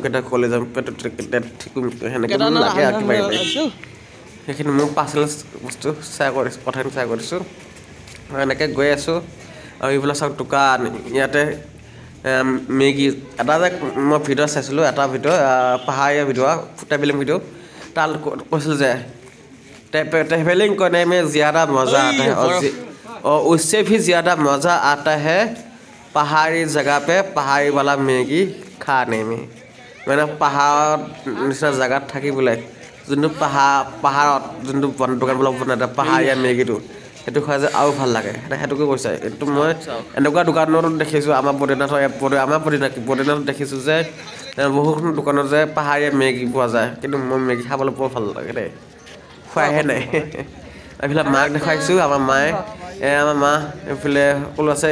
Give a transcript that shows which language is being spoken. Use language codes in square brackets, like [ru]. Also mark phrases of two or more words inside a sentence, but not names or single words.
[as] পেটত কেতিয়া ঠিক সেনেকৈ লাগে আৰু কিবা সেইখিনি মোৰ পাৰ্চনেল বস্তু কথাখিনি শ্বেয়াৰ কৰিছোঁ মই এনেকৈ গৈ আছোঁ আৰু এইবিলাক চাওক দোকান ইয়াতে মেগী এটা যে মই ভিডিঅ' চাইছিলোঁ এটা ভিডিঅ' পাহাৰীয়া ভিডিঅ' ট্ৰেভেলিং ভিডিঅ' তাত কৈছিল যে [hi] ट्रैवलिंग करने में ज़्यादा मज़ा आता है और उससे भी ज़्यादा मज़ा आता है पहाड़ी जगह पे पहाड़ी वाला मैगी खाने में मैंने पहाड़ निचना जगह थी बोले [as] যোনটো পাহাৰত যোনটো দোকানবিলাক বনাই পাহাৰীয়া মেগীটো সেইটো খোৱা যে আৰু ভাল লাগে সেইটোকে কৈছে কিন্তু মই এনেকুৱা দোকানতো দেখিছোঁ আমাৰ বদ্ৰীনাথত দেখিছোঁ যে বহুতো দোকানত যে পাহাৰীয়া মেগী পোৱা যায় কিন্তু মই মেগী খাবলৈ বৰ ভাল লাগে দেই খোৱাহে নাই এইফালে মাক দেখাইছোঁ আমাৰ মায়ে আমাৰ মা এইফালে সকলো আছে